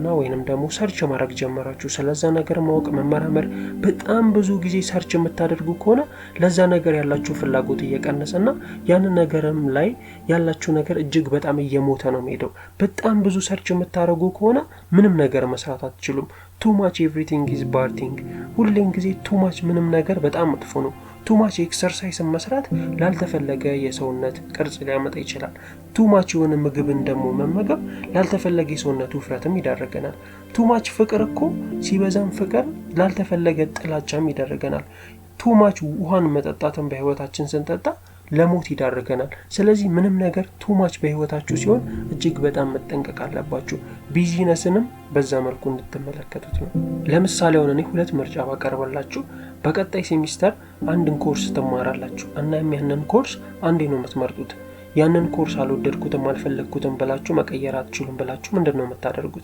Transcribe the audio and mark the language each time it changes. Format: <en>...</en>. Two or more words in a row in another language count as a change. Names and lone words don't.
<am>ወይንም ደግሞ ሰርች ማድረግ ጀመራችሁ። ስለዛ ነገር ማወቅ መመራመር በጣም ብዙ ጊዜ ሰርች የምታደርጉ ከሆነ ለዛ ነገር ያላችሁ ፍላጎት እየቀነሰና ያንን ነገርም ላይ ያላችሁ ነገር እጅግ በጣም እየሞተ ነው የሚሄደው። በጣም ብዙ ሰርች የምታደርጉ ከሆነ ምንም ነገር መስራት አትችሉም።</am> <en>too much everything is bad thing።</en> <am>ሁሌም ጊዜ</am> <en>too much</en> <am>ምንም ነገር በጣም መጥፎ ነው።</am> <en>too much exercise</en> <am>መስራት ላልተፈለገ የሰውነት ቅርጽ ሊያመጣ ይችላል። ቱማች የሆነ ምግብን ደግሞ መመገብ ላልተፈለገ የሰውነት ውፍረትም ይዳረገናል። ቱማች ፍቅር እኮ ሲበዛም ፍቅር ላልተፈለገ ጥላቻም ይዳረገናል። ቱማች ውሃን መጠጣትን በህይወታችን ስንጠጣ ለሞት ይዳረገናል። ስለዚህ ምንም ነገር ቱማች በህይወታችሁ ሲሆን እጅግ በጣም መጠንቀቅ አለባችሁ። ቢዝነስንም በዛ መልኩ እንድትመለከቱት ነው። ለምሳሌ አሁን እኔ 2 ምርጫ ባቀርብላችሁ በቀጣይ ሴሚስተር አንድን ኮርስ ትማራላችሁ እና ያንን ኮርስ አንዴ ነው የምትመርጡት። ያንን ኮርስ አልወደድኩትም አልፈለግኩትም ብላችሁ መቀየር አትችሉም ብላችሁ ምንድነው የምታደርጉት?</am>